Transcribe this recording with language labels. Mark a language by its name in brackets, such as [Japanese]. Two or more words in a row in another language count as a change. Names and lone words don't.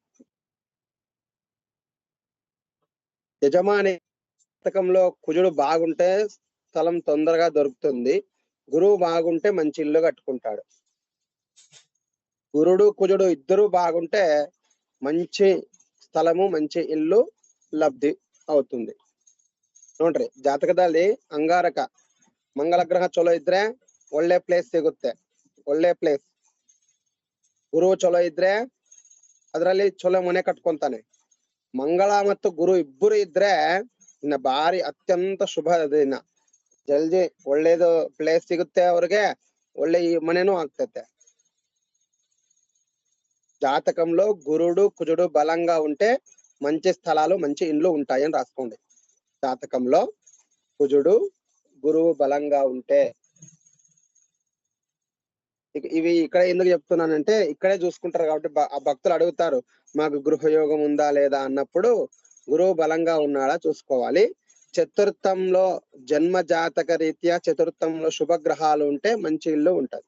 [Telugu] యజమాని జాతకంలో కుజుడు బాగుంటే స్థలం తొందరగా దొరుకుతుంది. గురువు బాగుంటే మంచి ఇల్లు కట్టుకుంటాడు. గురుడు కుజుడు ఇద్దరు బాగుంటే మంచి స్థలము మంచి ఇల్లు లబ్ధి అవుతుంది. [Kannada] ನೋಡ್ರಿ, ಜಾತಕದಲ್ಲಿ ಅಂಗಾರಕ ಮಂಗಳ ಗ್ರಹ ಚಲೋ ಇದ್ರೆ ಒಳ್ಳೆ ಪ್ಲೇಸ್ ಸಿಗುತ್ತೆ. ಒಳ್ಳೆ ಪ್ಲೇಸ್. ಗುರು ಚಲೋ ಇದ್ರೆ ಅದರಲ್ಲಿ ಚಲೋ ಮನೆ ಕಟ್ಕೊಂತಾನೆ. ಮಂಗಳ ಮತ್ತು ಗುರು ಇಬ್ಬರು ಇದ್ರೆ ಇನ್ನ ಭಾರಿ ಅತ್ಯಂತ ಶುಭ ದಿನ. ಜಲ್ದಿ ಒಳ್ಳೇದು ಪ್ಲೇಸ್ ಸಿಗುತ್ತೆ ಅವ್ರಿಗೆ, ಒಳ್ಳೆ ಈ ಮನೆನೂ ಆಗ್ತೈತೆ. [Telugu] జాతకంలో గురుడు కుజుడు బలంగా ఉంటే మంచి స్థలాలు మంచి ఇండ్లు ఉంటాయని రాసుకోండి. జాతకంలో కుజుడు గురువు బలంగా ఉంటే. ఇవి ఇక్కడ ఎందుకు చెప్తున్నానంటే ఇక్కడే చూసుకుంటారు కాబట్టి ఆ భక్తులు అడుగుతారు, మాకు గృహయోగం ఉందా లేదా అన్నప్పుడు గురువు బలంగా ఉన్నాడా చూసుకోవాలి. చతుర్థంలో జన్మ జాతక రీత్యా చతుర్థంలో శుభగ్రహాలు ఉంటే మంచి ఇల్లు ఉంటది.